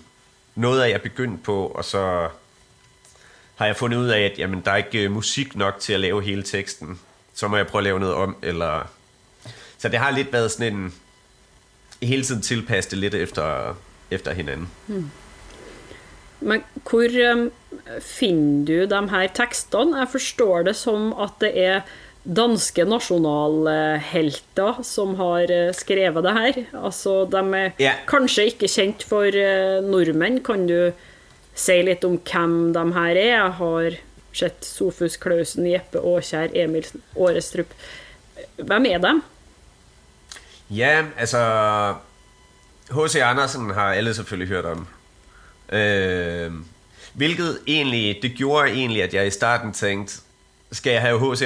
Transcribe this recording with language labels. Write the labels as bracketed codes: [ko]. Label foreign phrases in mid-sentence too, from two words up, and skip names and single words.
[da] Noget af jeg begyndt på, og så har jeg fundet ud af, at jamen, der er ikke musik nok til at lave hele teksten. Så må jeg prøve at lave noget om, eller... Så det har lidt været sådan en... hele tiden tilpasse det lidt efter hinanden. [no] Men hvor finner du de her tekstene? Jeg forstår det som at det er danske nationalhelter som har skrevet det her. Altså, de er kanskje ikke kjent for nordmenn. Kan du si litt om hvem de her er? Jeg har sett Sofus Klausen, Jeppe Aakjær, Emil Aarestrup. Hvem er de? [da] Ja, altså... H.C. Andersen har alle selvfølgelig hørt om. Hvilket egentlig, det gjorde egentlig, at jeg i starten tænkte, skal jeg have H.C.